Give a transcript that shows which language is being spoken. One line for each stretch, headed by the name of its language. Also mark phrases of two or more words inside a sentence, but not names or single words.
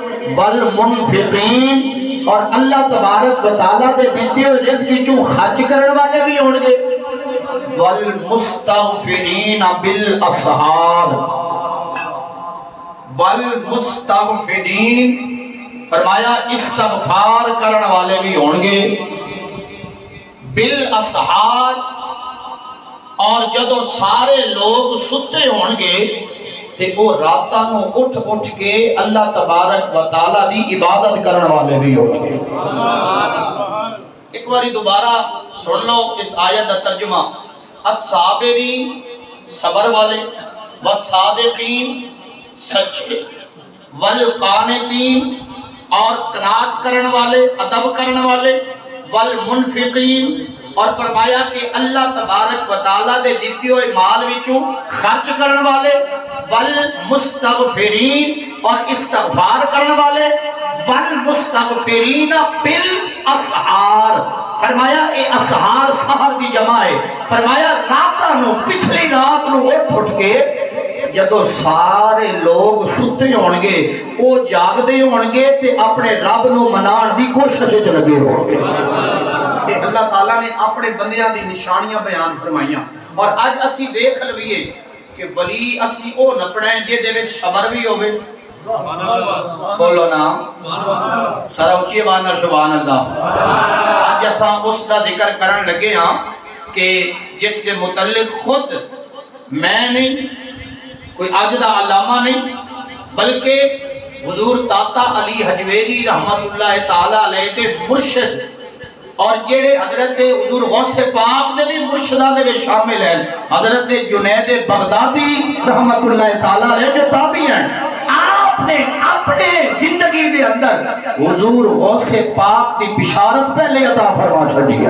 Punjabi: والمنفقین اور اللہ تبارک و تعالیٰ دے دیتے ہوئے رزق چوں خرچ کرن والے بھی ہون گے
Arabic: والمستغفرین بالاسحار والمستغفرین،
Punjabi: فرمایا استغفار کرن والے بھی ہون گے بالاسحار، اور جدو سارے لوگ ستے ہون گے تے وہ راتاں نو اٹھ اٹھ کے اللہ تبارک و تعالی دی عبادت کرن والے بھی ہون گے۔ ایک باری دوبارہ سن لو اس آیت کا ترجمہ، الصابرین صبر والے، والصادقین سچے، والقانتین اور قناعت کرن والے، ادب کرن والے، والمنفقین اور فرمایا کہ اللہ تبارک و تعالیٰ دے دیتے ہوئے مال وچوں خرچ کرن والے، والمستغفرین اور استغفار کرن والے،
Arabic: والمستغفرین بالاسحار،
Punjabi: فرمایا اے اسحار سحر دی جمع ہے، فرمایا راتاں نو پچھلی رات نو اٹھ کے جدو سارے لوگ ستے ہون گے وہ جاگدے ہون گے تے اپنے رب نو منان دی کوشش وچ لگے ہون گے۔ کہ اللہ تعالیٰ نے اپنے بندیاں دی نشانیاں بیان فرمائیاں، اور اج اسی دیکھ لویے کہ ولی اسی او نپنا ہے جے دے وچ صبر بھی ہوے، بولو نا سارا اونچی آواز نال
Arabic: سبحان اللہ۔
Punjabi: اج اساں اس دا ذکر کرن لگے ہاں کہ جس کے متعلق خود میں نہیں، کوئی آج دا علامہ نہیں، بلکہ حضور تاتا علی حجویری
Arabic: رحمت اللہ تعالیٰ علیہ
Punjabi: کے مرشد اور جڑے حضرت حضور غوث پاک دے بھی مرشدان دے بھی شامل ہیں، حضرت جنید بغدادی
Arabic: رحمت اللہ تعالیٰ علیہ
Punjabi: جو تابعی ہیں، آپ نے اپنے زندگی دے اندر حضور غوث پاک دی بشارت پہلے عطا فرما چھڑی ہے۔